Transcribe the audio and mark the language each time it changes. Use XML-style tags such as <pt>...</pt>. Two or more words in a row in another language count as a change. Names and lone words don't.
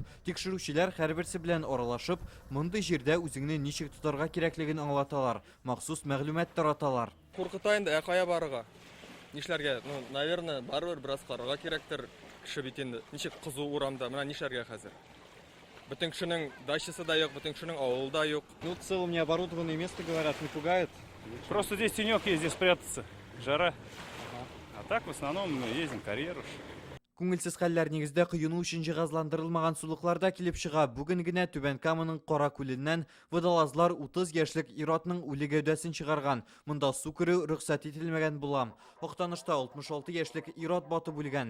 <tt>Тикшерүчеләр һәрберсе белән аралашып, мондый җирдә үзеңне ничек тотарга кирәклеген аңлаталар, махсус мәгълүмат тараталар. Куркыта инде, кая барырга? Нишләргә? Наверное, барыбер бераз карарга кирәктер. Кеше бит инде. Ничек кызу урамда, менә нишләргә хәзер? Бөтен кешенең дачасы да юк, бөтен кешенең авылы да юк.</tt> <ru>В целом необорудованное место, говорят, не пугает. Просто здесь тенек есть, здесь спрятаться. Жара. А так в основном мы ездим карьеру.</ru> <tt>Күңелсез хәлләр нигездә коену өчен җиһазландырылмаган сулыкларда килеп чыга. Бүген генә Түбән Каманың Кара күленнән водолазлар 30 яшьлек ир-атның үле гәүдәсен чыгарган. Монда су керү рөхсәт ителмәгән була. Актанышта 66 яшьлек ир-ат батып үлгән.</tt>